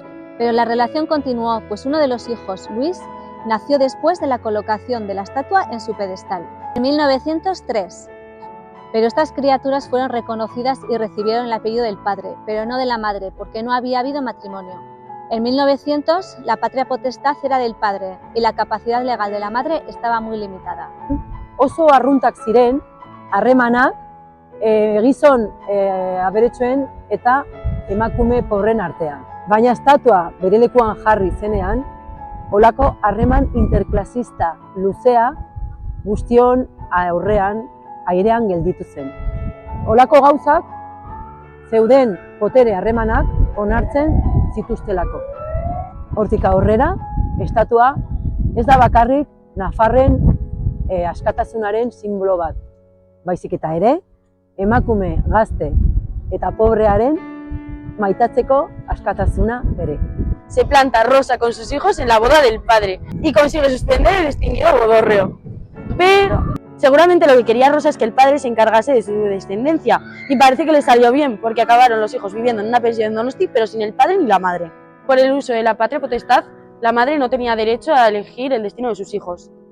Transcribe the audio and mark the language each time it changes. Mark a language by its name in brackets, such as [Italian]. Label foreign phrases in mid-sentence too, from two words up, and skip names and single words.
[Spanish] Pero la relación continuó, pues uno de los hijos, Luis, nació después de la colocación de la estatua en su pedestal, en 1903. Pero estas criaturas fueron reconocidas y recibieron el apellido del padre, pero no de la madre, porque no había habido matrimonio. En 1900, la patria potestad era del padre y la capacidad legal de la madre estaba muy limitada. [Basque] Oso arruntak ziren, harremanak, gizon aberetsuen eta emakume pobren artean. Baina estatua bere lekuan jarri zenean, holako harreman interklasista luzea guztion aurrean airean gelditu zen. Holako gauzak zeuden potere harremanak onartzen zituztelako. Hortik aurrera, estatua ez da bakarrik Nafarren askatasunaren simbolo bat, baizik eta ere, emakume gazte eta pobrearen maitatzeko askatasuna ere. [Spanish] Se planta Rosa con sus hijos en la boda del padre y consigue suspender el distinguido bodorreo. Pero seguramente lo que quería Rosa es que el padre se encargase de su descendencia y parece que le salió bien porque acabaron los hijos viviendo en una pensión en Donosti pero sin el padre ni la madre. Por el uso de la patria potestad, la madre no tenía derecho a elegir el destino de sus hijos.